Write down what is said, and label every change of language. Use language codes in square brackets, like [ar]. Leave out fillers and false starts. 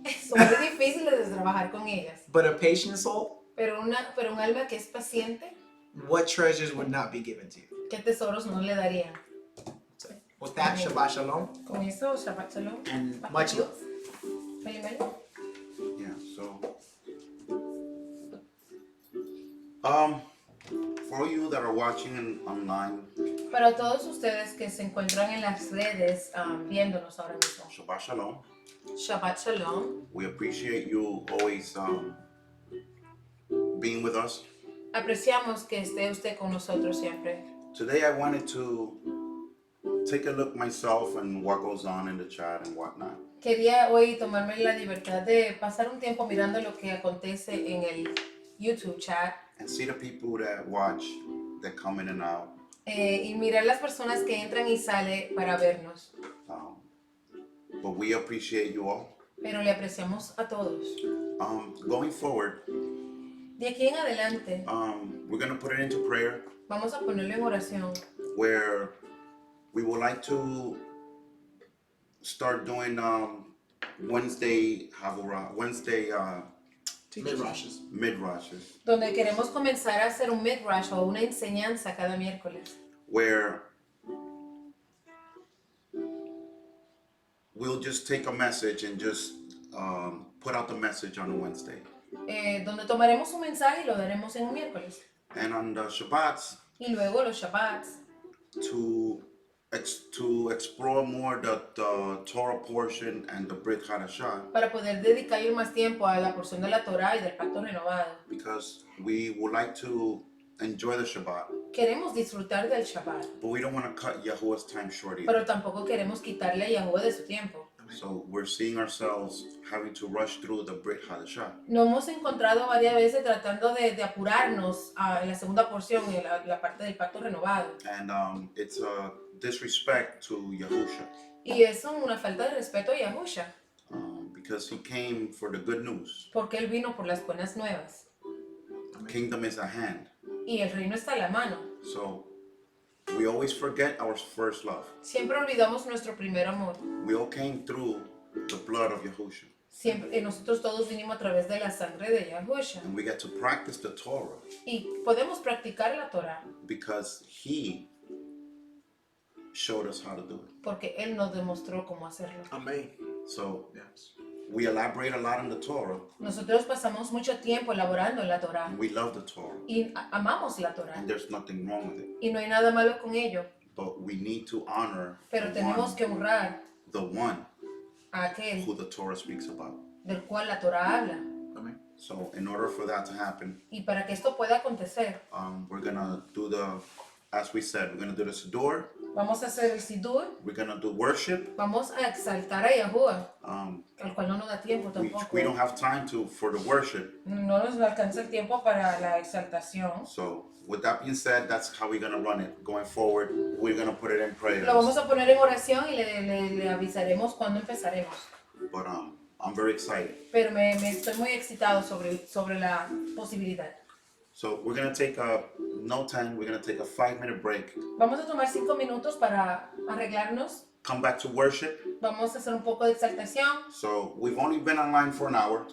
[es] son muy difíciles de trabajar con ellas. [en] But a patient soul, [es] Pero un alma que es paciente, [en] what treasures would not be given to you? [es] ¿qué tesoros no le darían? [en] With that, Amen. [he] Shabbat Shalom [es] Con eso, [he] Shabbat Shalom. [en] and much love. Meli. Yeah, so for you that are watching online, [es] Para todos ustedes que se encuentran en las redes viéndonos ahora mismo, [he] Shabbat Shalom. Shabbat Shalom. [en] We appreciate you always being with us. [es] Apreciamos que esté usted con nosotros siempre. [en] Today I wanted to take a look myself and what goes on in the chat and whatnot. [es] Quería hoy tomarme la libertad de pasar un tiempo mirando lo que acontece en el YouTube chat [en] And see the people that watch, that come in and out. [es] y mirar las personas que entran y salen para vernos. [en] But we appreciate you all. [es] Pero le apreciamos a todos. [en] Going forward, [es] De aquí en adelante [en] we're going to put it into prayer [es] vamos a ponerlo en oración, [en] where we would like to start doing Wednesday Shavuah, Wednesday Mid-rushes. [es] midrashes, donde queremos comenzar a hacer un midrash o una enseñanza cada miércoles, [en] where we'll just take a message and just put out the message on a Wednesday. [es] donde tomaremos un mensaje y lo daremos en un miércoles. [en] And on the Shabbats, [es] Y luego los Shabbats, [en] to explore more the Torah portion and the Brit Chadasha, [es] para poder dedicarle más tiempo a la porción de la Torah y del pacto renovado. [en] because we would like to enjoy the Shabbat, [es] Queremos disfrutar del Shabbat, [en] but we don't want to cut Yahuwah's time short either. [es] pero tampoco queremos quitarle a Yahuwah de su tiempo. [en] So we're seeing ourselves having to rush through the Brit Chadasha. [es] Nos hemos encontrado varias veces tratando de apurarnos en la segunda porción, en la parte del pacto renovado. [en] And it's a disrespect to Yahusha, [es] Y eso es una falta de respeto a Yahusha, [en] because he came for the good news. [es] porque Él vino por las buenas nuevas. [en] Kingdom is at hand. [es] Y el reino está a la mano. [en] So we always forget our first love. [es] Siempre olvidamos nuestro primer amor. [en] We all came through the blood of Yahusha. [es] Siempre, nosotros todos vinimos a través de la sangre de Yahusha. [en] And we get to practice the Torah [es] Y podemos practicar la Torah [en] because he showed us how to do it. [es] porque Él nos demostró cómo hacerlo. Amén. [en] So Yes. we elaborate a lot on the Torah, [es] Nosotros pasamos mucho tiempo elaborando en la Torah [en] and we love the Torah, [es] y amamos la Torah. [en] and there's nothing wrong with it. [es] Y no hay nada malo con ello, [en] But we need to honor [es] pero tenemos que honrar [en] the one [es] a aquel [en] who the Torah speaks about. [es] del cual la Torah habla. Amén. [en] So in order for that to happen, [es] Y para que esto pueda acontecer, [en] we're gonna do as we said, we're gonna do the Siddur, [es] vamos a hacer el Sidur, [en] we're gonna do worship. [es] vamos a exaltar a Yahuwah, Um, al cual no nos da tiempo [en] we [es] tampoco. [en] don't have time for the worship. [es] No nos alcanza el tiempo para la exaltación. [en] So with that being said, that's how we're gonna run it going forward. We're gonna put it in prayers. [es] Lo vamos a poner en oración y le avisaremos cuando empezaremos. [en] But I'm very excited. [es] Pero me estoy muy excitado sobre la posibilidad. [en] So we're gonna take no time. We're gonna take a 5-minute break. [es] Vamos a tomar 5 minutos para arreglarnos. [en] Come back to worship. [es] Vamos a hacer un poco de exaltación. [en] So we've only been online for an hour.